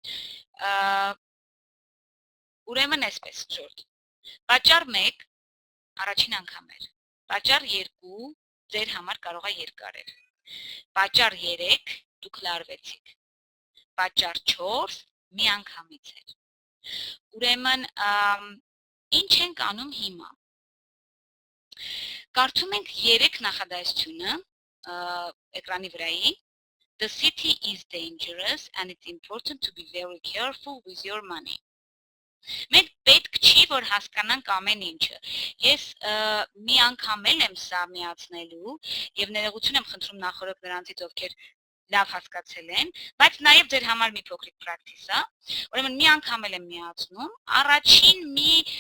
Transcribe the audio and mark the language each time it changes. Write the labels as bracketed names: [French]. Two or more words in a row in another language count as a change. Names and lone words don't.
[Armenian] Ուրեմն այսպես շորտ։ Պատճառ 1 առաջին անգամ էր։ Պատճառ 2 ձեր համար կարող է երկարել։ Պատճառ 3 դուք լարվեցիք։ Պատճառ 4 մի անգամից էր։ Ուրեմն ինչ ենք անում հիմա։ Կարդում ենք 3 նախադասությունը էկրանի վրայի։ [English] The city is dangerous and it's important to be very careful with your money. [Armenian] Մենք պետք չի, որ հասկանանք ամեն ինչը։ Ես մի անգամ եմ սա միացնելու եւ ներողություն եմ խնդրում նախորդ նրանցից, ովքեր լավ հասկացել են, բայց նաեւ ձեր համար մի փոքրիկ պրակտիս է։ Ուրեմն մի անգամ եմ միացնում, առաջին մի